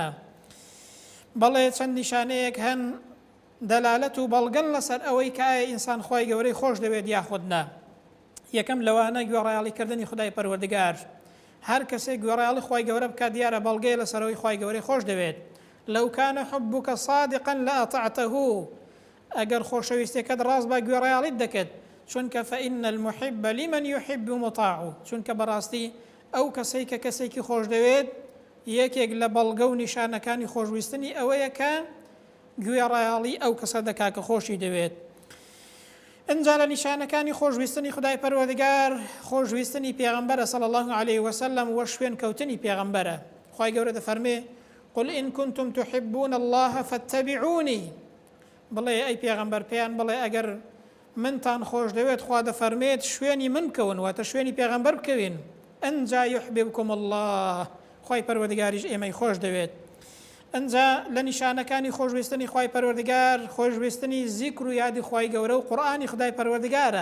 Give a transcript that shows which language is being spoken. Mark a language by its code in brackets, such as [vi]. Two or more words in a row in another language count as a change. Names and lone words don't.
[ckb] بەڵێ چەند نیشانەیەک هەن دەلالەت و بەڵگەن لەسەر ئەوەی کە ئایا ئینسان خوای گەورەی خۆش دەوێت یاخود نا. یەکەم لەوانە گوێڕایاڵیکردنی خدای پەروەردگار، هەر کەسێک گوێڕایاڵی خوای گەورە بکات دیارە بەڵگەیە لەسەرەوەی خوای گەورەی خۆش دەوێت. [ar] لەو کانە حبک صادقا لأطعته، [ckb] ئەگەر خۆشەویستەکەت ڕاست بە گوێڕایاڵیت دەکەت، چونکە [ar] فإن المحب لمن يحب مطاع، [ckb] چونکە بەڕاستی ئەو کەسەی کە کەسێکی خۆش دەوێت یەکێک لە بەڵگە و نیشانەکانی خۆشویستنی ئەوەیە کە گوێڕایاڵی ئەو کەسە دەکا کە خۆشی دەوێت. ئەنجا لە نیشانەکانی خۆشویستنی خدای پەروەردگار خۆشویستنی پێغەمبەرە [ar] صلى الله عليه وسلم [ckb] و شوێن کەوتنی پێغەمبەرە. خوای گەورە دەفەرمێ [ar] قل إن كنتم تحبون الله فاتبعوني، [ckb] بڵێ ئەی پێغەمبەر پێیان بڵێ ئەگەر منتان خۆش دەوێت خوا دەفەرمێت شوێنی من کەون، واتە شوێنی پێغەمبەر بکەوین. ئەنجا [ar] يحببكم الله، [ckb] خوای پەروەردگاریش ئێمەی خۆش دەوێت. ئەنجا لە نیشانەکانی خۆشویستنی خوای پەروەردگار خۆشویستنی زیکر و یادی خوای گەورە و قورئانی خدای پەروەردگارە.